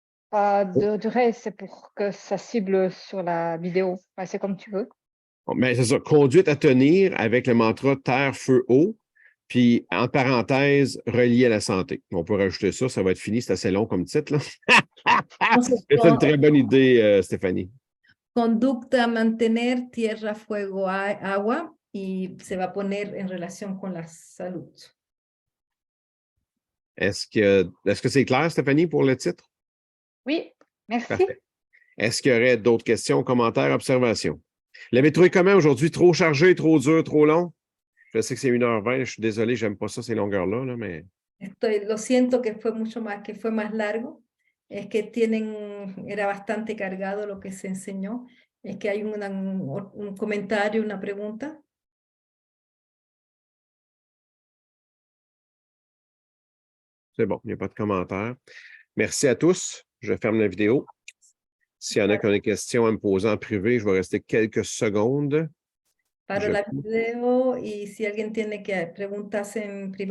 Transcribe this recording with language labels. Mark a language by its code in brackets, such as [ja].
[fr] Pas de reste, c'est pour que ça cible sur la vidéo. Ouais, c'est comme tu veux. Mais c'est ça, conduite à tenir avec le mantra terre, feu, eau, puis en parenthèse, relié à la santé. On peut rajouter ça, ça va être fini, c'est assez long comme titre. Là. C'est une très bonne idée, Stéphanie. [es] Conducta a mantener tierra, fuego, agua, y se va a poner en relación con la salud. [fr] Est-ce que c'est clair, Stéphanie, pour le titre? Oui, merci. Parfait. Est-ce qu'il y aurait d'autres questions, commentaires, observations? L'avez trouvé comment aujourd'hui? Trop chargé, trop dur, trop long? Je sais que c'est 1h20, je suis désolé, j'aime pas ça, ces longueurs-là, là, mais... [es] Lo siento que fue más largo. Es que era bastante cargado lo que se enseñó. Es que hay un comentario, una pregunta. [fr] C'est bon, il n'y a pas de commentaire. Merci à tous. Je ferme la vidéo. S'il y en a qui ont des questions à me poser en privé, je vais rester quelques secondes. [es] Paro la video y si alguien tiene que preguntas en privado.